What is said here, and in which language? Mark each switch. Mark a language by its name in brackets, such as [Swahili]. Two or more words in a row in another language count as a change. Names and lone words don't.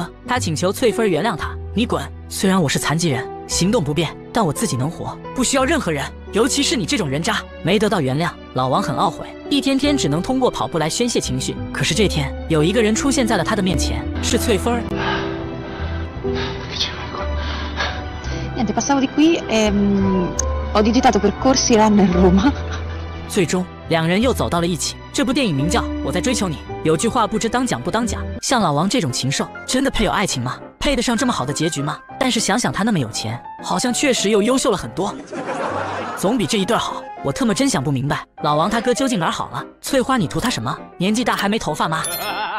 [Chinese] 他请求翠芬原谅他，你滚！虽然我是残疾人，行动不便，但我自己能活，不需要任何人，尤其是你这种人渣。没得到原谅，老王很懊悔，一天天只能通过跑步来宣泄情绪。可是这天，有一个人出现在了他的面前，是翠芬。 [Italian] Niente, passavo di qui e ho digitato percorsi Runner Roma。 [Chinese] 最终，两人又走到了一起。这部电影名叫《我在追求你》，有句话不知当讲不当讲。像老王这种禽兽，真的配有爱情吗？配得上这么好的结局吗？但是想想他那么有钱，好像确实又优秀了很多，总比这一对好。我特么真想不明白，老王他哥究竟哪儿好了？翠花，你图他什么？年纪大还没头发吗？